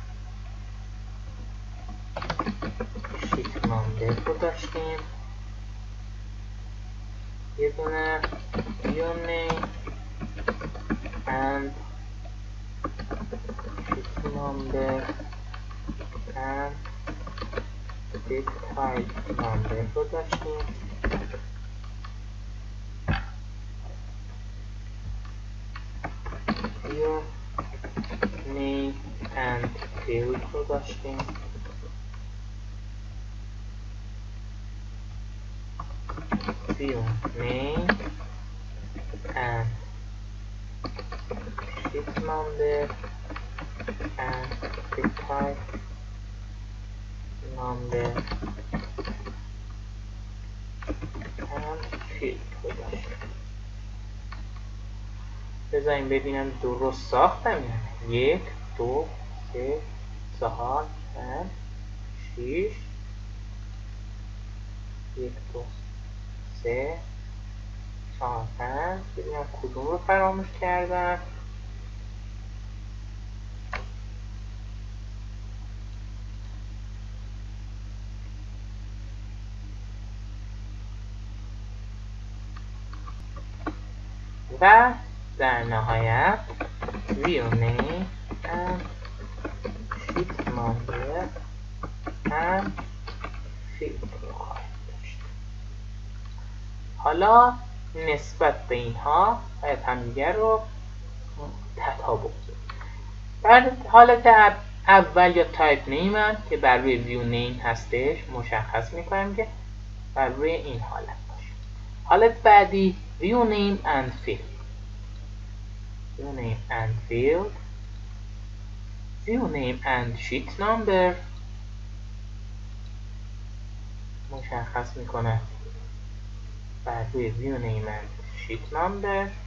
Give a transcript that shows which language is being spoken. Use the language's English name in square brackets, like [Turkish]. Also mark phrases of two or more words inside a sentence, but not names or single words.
[English] sheet number [Persian] رو داشتیم، یه دونه [English] view name and sheet number and date type number [Persian] رو داشتیم، [English] view name and field [Persian] رو داشتیم، [English] view name and sheet number and the type number and field [Persian] رو داشتیم. بذاریم ببینم درست ساختم یعنی 1 2 3 4 5 6 1 2 3 4 5 ببینم کدوم رو فراموش کردم. و در نهایت [English] view name and sheet number and field [Persian] رو خواهیم داشت. حالا نسبت به اینها باید همدیگر رو تطابق بدیم. در حالت اول یا [English] type name [Persian] هم که بر روی [English] view name [Persian] هستش مشخص میکنیم که بر روی این حالت باشه. حالت بعدی [English] view name and field، view name and field، view name and sheet number [Persian] مشخص میکنه بر روی [English] view name and sheet number،